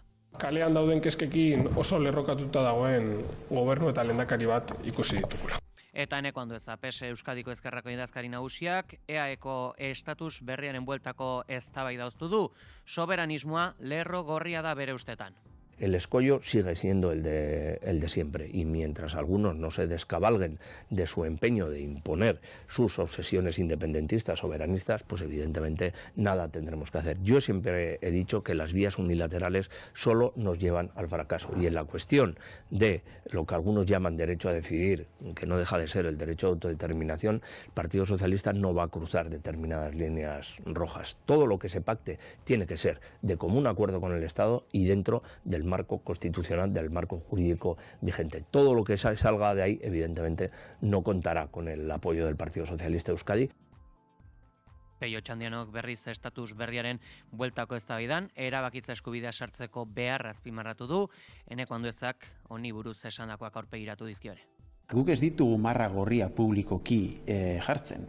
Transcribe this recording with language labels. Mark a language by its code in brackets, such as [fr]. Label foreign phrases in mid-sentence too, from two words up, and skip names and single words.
[eu] Kalean dauden kezkekin oso lerrokatuta dagoen gobernu eta lehendakari bat ikusi ditugula. Eta eneko handu PSE Euskadiko Ezkerrako idazkari nagusiak, EAEko estatus berriaren bueltako eztabaida uztu du, soberanismoa lerro gorria da bere ustetan. [es] El escollo sigue siendo el de siempre, y mientras algunos no se descabalguen de su empeño de imponer sus obsesiones independentistas, soberanistas, pues evidentemente nada tendremos que hacer. Yo siempre he dicho que las vías unilaterales solo nos llevan al fracaso, y en la cuestión de lo que algunos llaman derecho a decidir, que no deja de ser el derecho a autodeterminación, el Partido Socialista no va a cruzar determinadas líneas rojas. Todo lo que se pacte tiene que ser de común acuerdo con el Estado y dentro del marco constitucional, del marco jurídico vigente. Todo lo que salga de ahí, evidentemente, no contará con el apoyo del Partido Socialista Euskadi. [eu] Pello Txandianok berriz estatus berriaren bueltako eztabaidan, erabakitza eskubidea sartzeko beharra azpimarratu du, eneko handuezak honi buruz esandakoak aurpegiratu dizkiore. Guk ez ditugu marra gorria publikoki jartzen.